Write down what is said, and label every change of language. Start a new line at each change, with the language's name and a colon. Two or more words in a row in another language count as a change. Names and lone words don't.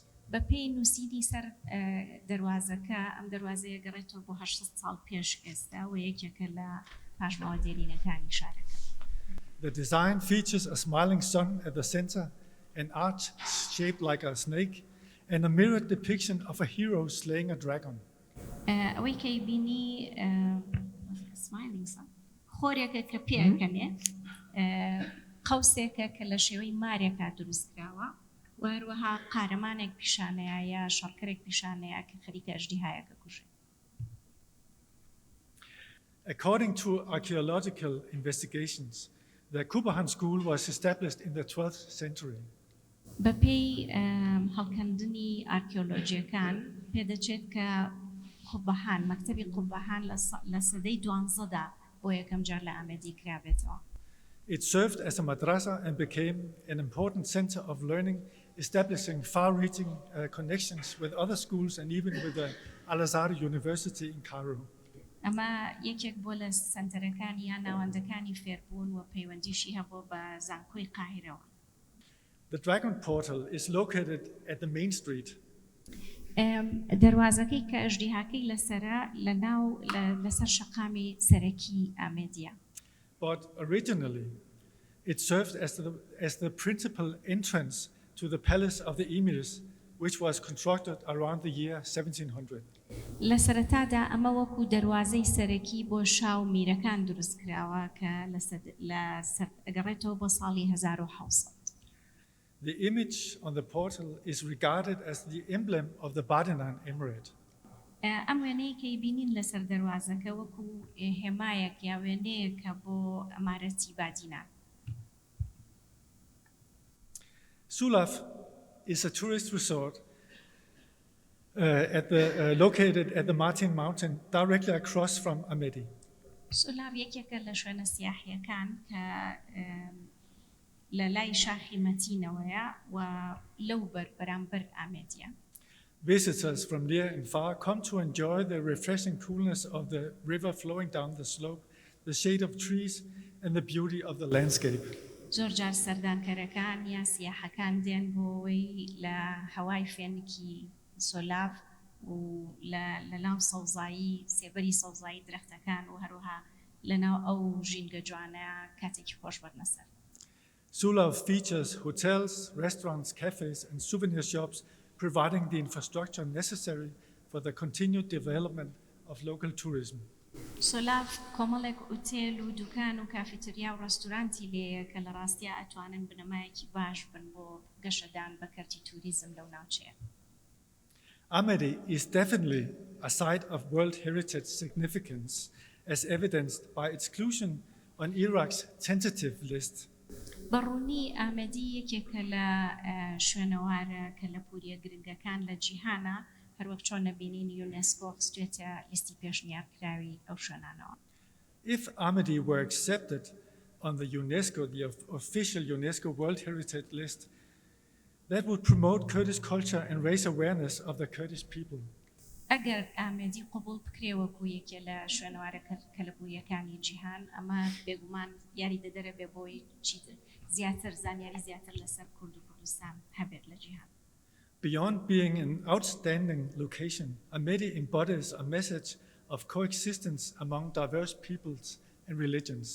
Central Kurdish: بە پێی نووسینی سەر دەروازەکە ئەم دەروازەیە گەڕێتەوە بۆ 800 ساڵ پێش ئێستا و یەکێکە لە پاشماوە دێرینەکانی شارەکە.
English: The design features a smiling sun at the center, an arch shaped like a snake, and a mirrored depiction of a hero slaying a dragon.
Central Kurdish: ئەوەی کەی بینی خۆرێکە کە پێکەنێ قەوسێکە کە لە شێوەی مارێکە دروستکراوە و هەروەها قارەمانێک پیشانەیە یا شەڕکەرێک پیشانەیە کە خەریکە ئەژدیهایەکە کوژێ.
English: According to archaeological investigations, the Kubahan school was established in the 12th century.
Central Kurdish: بە پێی هەڵکەندنی ئارکێۆلۆجیەکان پێدەچێت کە قوبەهان مەکتەبی قوبەهان لە سەدەی 12دا بۆ یەکەم جار لە ئامێدی کرابێتەوە.
English: It served as a madrasa and became an important center of learning, establishing far-reaching connections with other schools and even with the Al-Azhar University in Cairo.
Central Kurdish: ئەمە یەکێک بۆ لە سنتەرەکانی یان ناوەندەکانی فێربوون و پەیوەندیشی هەبوو بە زانکۆی قاهیرەوە.
English: The Dragon Portal is located at the main street.
Central Kurdish: دەروازەکەی کە ئەژدیهاکەی لەسەرە لەسەر شەقامی سەرەکی ئامێدیە.
English: But originally, it served as the principal entrance to the palace of the emirs, which was constructed around the year 1700.
Central Kurdish: لە سەرەتادا ئەمە وەکو دەروازەی سەرەکی بۆ شاو میرەکان دروستکراوە کە ئەگەڕێتەوە بۆ ساڵی 1700.
English: The image on the portal is regarded as the emblem of the Badanan Emirate.
Central Kurdish: ئەم وێنەی کەی بینین لەسەر دەروازەکە وەکو هێمایەک یا وێنەیەکە بۆ ئەمارەتی بادینان.
English: Sulaf is a tourist resort located at the Martin Mountain, directly across from Amedi.
Central Kurdish: سولاف یەکێکە لە شوێنە سیاحیەکان کە لە لای شاخی مەتینەوەیە و لەو بەرامبەر ئامێدیە.
English: Visitors from near and far come to enjoy the refreshing coolness of the river flowing down the slope, the shade of trees, and the beauty of the landscape.
Central Kurdish: زۆر جار سەردانکەرەکان یا سیاحەکان دێن بۆەوەی لە هەوای فێنکی سۆلاف و لەناو سەوزایی سێبەری سەوزایی درەختەکان و هەروەها لەناو ئەو ژینگە جوانەیە کاتێکی خۆش بەرنەسەر.
English: Sulaf features hotels, restaurants, cafes, and souvenir shops, providing the infrastructure necessary for the continued development of local tourism.
Central Kurdish: سۆلاف کۆمەڵێک ئوتێل و دوکان و کافیتریا و ڕستورانتی لێیە کە لە ڕاستیە ئەتوانن بنەمایەکی باش بن بۆ گەشەدان بە کەرتی توریزم لەو ناوچەیە.
English: Amedi is definitely a site of World Heritage significance, as evidenced by its inclusion on Iraq's tentative list.
Central Kurdish: بەڕوونی ئامێدی یەکێکە لە شوێنەوارە کە لە پوریە گرنگەکان لە جیهانە هەروەک چۆن نەبینین یونسکۆ خستوێتە لیستی پێشنیارکراوی ئەو شوێنانەوە.
English: If Amedi were accepted on the official UNESCO World Heritage list, that would promote Kurdish culture and raise awareness of the Kurdish people.
Central Kurdish: ئەگەر ئامێدی قبول بکرێوەکو یەکێ لە شوێنەوارە کەلەبوویەکانی جیهان ئەمە بێگومان یاری دەدەرە بێ بۆی زیاتر زانیاری زیاتر لەسەر کورد و کوردستان هەبێت لە جیهان.
English: Beyond being an outstanding location, Amedi embodies a message of coexistence among diverse peoples and religions.